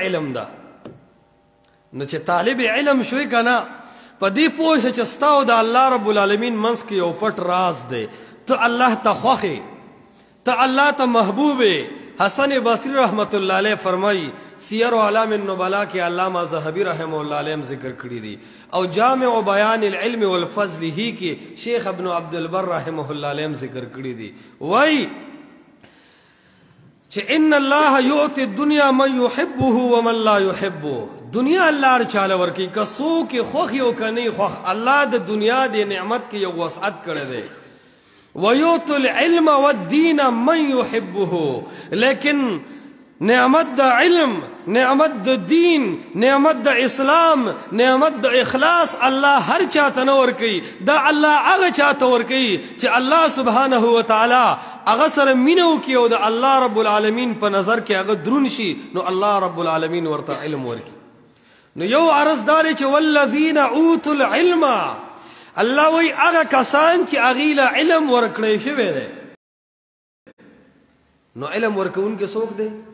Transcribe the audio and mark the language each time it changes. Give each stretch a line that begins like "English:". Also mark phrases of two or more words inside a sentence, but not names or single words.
Pashto: علم ده نو چې طالب علم شوی که نه په دې پوه شه چې ستا او د
Arabic: الله رب العالمین
Pashto: منځ کې یو پټ راز دی ته الله ته خوښ ته الله ته محبوب حسن بصری
Arabic: رحمت الله علیه
Pashto: فرمایي سیر اعلام النبلاء کې علامه ذهبی
Arabic: رحمه الله علیه
Pashto: ذکر کړی دي او جامع بیان العلم والفضل هی کې شیخ ابن عبد البر
Arabic: رحمه الله علیه
Pashto: ذکر کړی دي وای چې
Arabic: ان الله یعطي الدنيا من يحبه ومن لا يحبه
Pashto: دنیا الله هر چاله ورکی که څوک یې خوښ یو که نه خوښ الله د دنیا د نعمت کې یو وسعت کړی دی
Arabic: ویعطي العلم والدین من يحبه
Pashto: لیکن نعمت د علم نعمت د دین نعمت د اسلام نعمت د اخلاص الله هر چاته نه ورکوي دا الله هغه چاته ورکوي چې
Arabic: الله سبحانه وتعالی
Pashto: هغه سره مینه وکړي او د
Arabic: الله رب العالمین
Pashto: په نظر کې هغه دروند شي نو
Arabic: الله رب العالمین
Pashto: ورته علم ورکړي نو یو عرض دا دی چې
Arabic: والذین اوتوا العلم
Pashto: الله وایي هغه کسان چې هغوی له علم ورکړی شوی دی نو علم ورکوونکی څوک دی